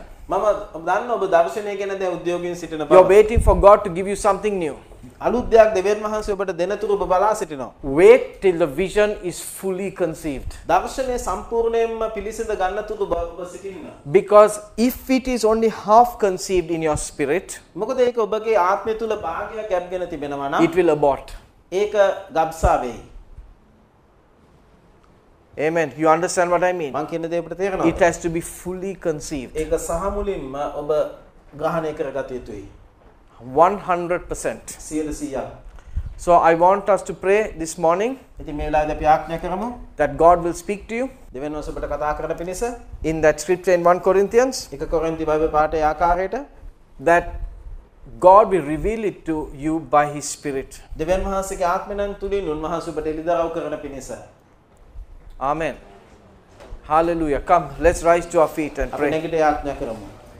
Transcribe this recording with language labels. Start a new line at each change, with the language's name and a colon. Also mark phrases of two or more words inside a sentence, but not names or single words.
Sinhala: මම දන්නවා ඔබ දර්ශනය ගැන දැන් උද්‍යෝගයෙන් සිටින
English: You are
Sinhala: බව.
English: waiting for God to give you something new.
Sinhala: අලුත් දෙයක් දෙවියන් වහන්සේ ඔබට දෙනතුරු ඔබ බලා සිටිනවා.
English: Wait till the vision is fully conceived.
Sinhala: දර්ශනය සම්පූර්ණයෙන්ම පිළිසිඳ ගන්නතුරු ඔබ සිටින්න.
English: Because if it is only half conceived in your spirit,
Sinhala: මොකද ඒක ඔබගේ ආත්මය තුල භාගයක් ගැබ්ගෙන තිබෙනවා නම්
English: it will abort.
Sinhala: ඒක ගබ්සා වෙයි.
English: Amen. You understand what I mean?
Sinhala: මං කියන දේ ඔබට තේරෙනවද?
English: It has to be fully conceived.
Sinhala: ඒක සහ මුලින්ම ඔබ ග්‍රහණය කරගත යුතුයි.
English: 100%. 100%. So I want us to pray this morning
Sinhala: ඉතින් මේ වෙලාවේදී අපි ආඥා කරමු.
English: that God will speak to you
Sinhala: දෙවියන් වහන්සේ ඔබට කතා කරන පිණිස
English: in that scripture in 1 Corinthians,
Sinhala: 1 කොරින්ති බයිබල් පාඨයේ ආකාරයට
English: that God will reveal it to you by His Spirit.
Sinhala: දෙවියන් වහන්සේගේ ආත්මයෙන් තුලින් උන්වහන්සේ ඔබට එළිදරව් කරන පිණිස.
English: Amen. Hallelujah. Come, let's rise to our feet and
Sinhala: අපි
English: pray.
Sinhala: නැගිට ආඥා කරමු.